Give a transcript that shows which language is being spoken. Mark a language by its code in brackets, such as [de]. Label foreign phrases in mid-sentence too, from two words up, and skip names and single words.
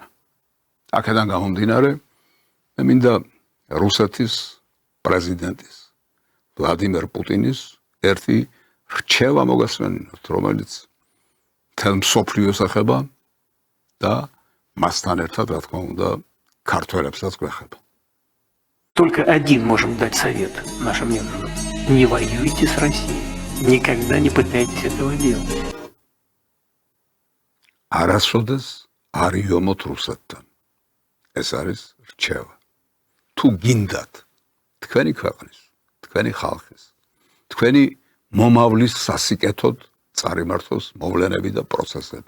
[ka] აქედან გამომდინარე, მე მინდა რუსეთის პრეზიდენტის ვლადიმერ პუტინის ერთი რჩევა მოგესმენინოთ, რომელიც მთელ მსოფლიოს ეხება და მასთან ერთად, რა თქმა უნდა, ქართველებსაც გვეხება. [ru] Только один можем дать совет нашим недругам. Не воюйте с Россией. Никогда не пытайтесь этого делать. [ka] არასოდეს არ იომოთ რუსეთთან. ეს არის რჩევა. თუ გინდათ თქვენი ქვეყნის, თქვენი ხალხის, თქვენი მომავლის სასიკეთოდ წარიმართოს მოვლენები და პროცესები.